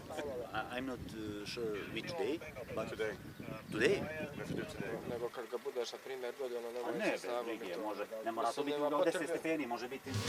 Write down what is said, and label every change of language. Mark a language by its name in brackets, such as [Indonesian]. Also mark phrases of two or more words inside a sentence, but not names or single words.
[English] I'm not sure which day, but Today. Today? We have to do today. [Serbian] Nego kad ga budeš, na primjer, godinu A nemoj ne, sa snagom bez brige, i to. može. Ne mora to Mislim, biti nema u 10 potrebe. stepeni, može biti...